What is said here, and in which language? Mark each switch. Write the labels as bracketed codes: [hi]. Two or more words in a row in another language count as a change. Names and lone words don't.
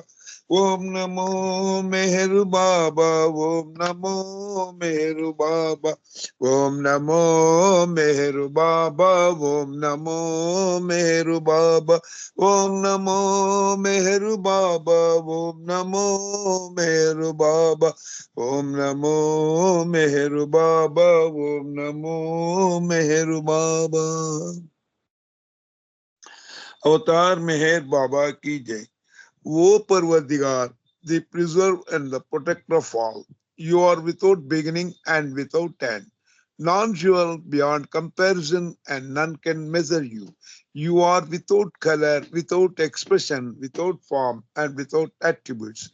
[sa] ओम नमो मेहर बाबा, ओम नमो मेहर बाबा, ओम नमो मेहर बाबा, ओम नमो मेहर बाबा, ओम नमो मेहर बाबा, ओम नमो मेहर बाबा, ओम नमो मेहर बाबा, ओम नमो मेहर बाबा। [hi] अवतार मेहर बाबा की जय। [en] O Parvatigar, the preserver and the protector of all, you are without beginning and without end, non-dual beyond comparison, and none can measure you. You are without color, without expression, without form, and without attributes.